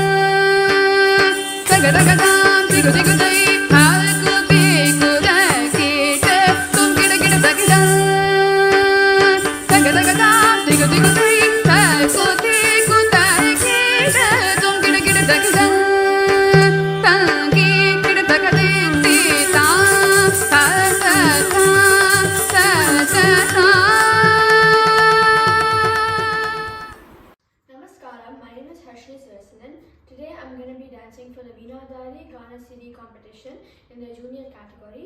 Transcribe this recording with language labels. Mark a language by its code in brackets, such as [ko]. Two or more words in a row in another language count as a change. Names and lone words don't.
[en] ತಗದಗದಾಂ ದಿಗು ದಿಗುದೈ ತಾಕು ದಿಗುದ ಕೀಟ ತುಂಕಿಡ ಕಿಡ ತಗದ ತಗದಗದಾಂ ದಿಗು ದಿಗುದೈ ತಾಕು ದಿಗುದ ಕೀಟ ತುಂಕಿಡ ಕಿಡ ತಗದ ತಂಗಿ ಕಿಡ ತಗದೆ ತಾ ತಾ ತಾ ತಾ ತಾ ತಾ. Namaskaram, my name is Harshni Sarasanan. Today I'm going to be dancing for the Veenadari Gana CD competition in the junior category.